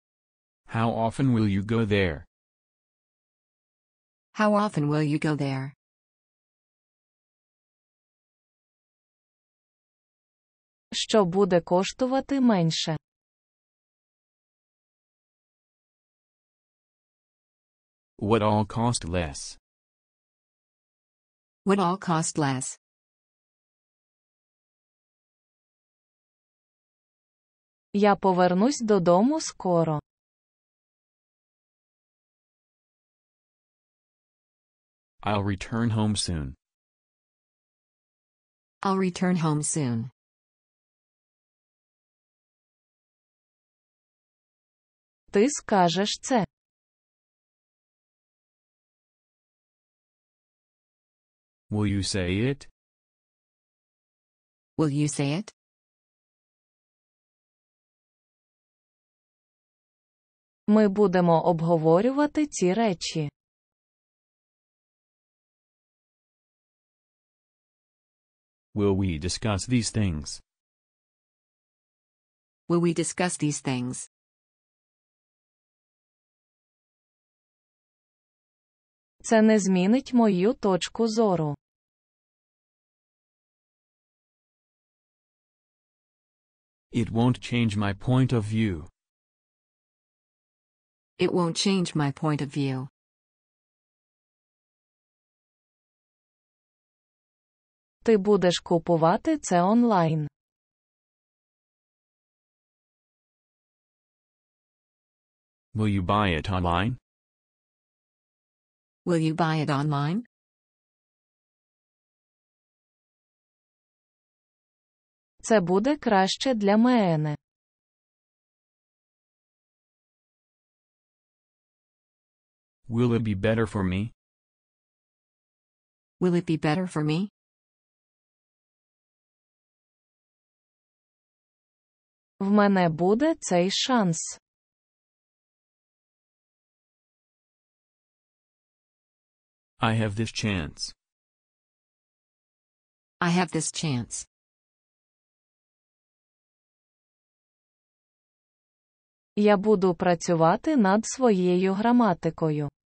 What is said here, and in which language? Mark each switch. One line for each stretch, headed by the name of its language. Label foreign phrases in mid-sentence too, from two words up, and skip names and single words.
English: How often will you go there? How often will you go there?
Ukrainian: Що буде коштувати менше?
English: What all cost less? Would all cost less?
Ukrainian: Я повернусь додому скоро.
English: I'll return home soon. I'll return home soon.
Ukrainian: Ти скажеш це.
English: Will you say it? Will you say it?
Ukrainian: Ми будемо обговорювати ці речі.
English: Will we discuss these things? Will we discuss these things?
Ukrainian: Це не змінить мою точку зору.
English: It won't change my point of view. It won't change my point of view.
Ukrainian: Ти будеш купувати це онлайн.
English: Will you buy it online? Will you buy it online?
Ukrainian: Це буде краще для мене.
English: Will it be better for me? Will it be better for me?
Ukrainian: В мене буде цей шанс.
English: I have this chance. I have this chance.
Ukrainian: Я буду працювати над своєю граматикою.